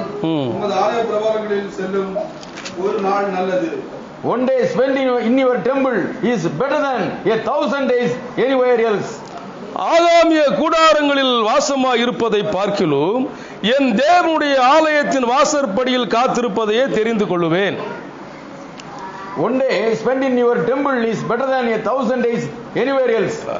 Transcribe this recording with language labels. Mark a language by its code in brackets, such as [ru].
[ta] உமது ஆலய பிரகாரங்களில் செல்லும் ஒரு நாள் நல்லது. [en] One day spent in your temple is better than 1,000 days anywhere else. [ta] ஆகாமிய கூடாரங்களில் வாசமாய் இருப்பதை பார்க்கிலும் என் தேவனுடைய ஆலயத்தின் வாசற்படியில் காத்திருப்பதையே தெரிந்து கொள்ளுவேன். [en] One day spent in your temple is better than 1,000 days anywhere else.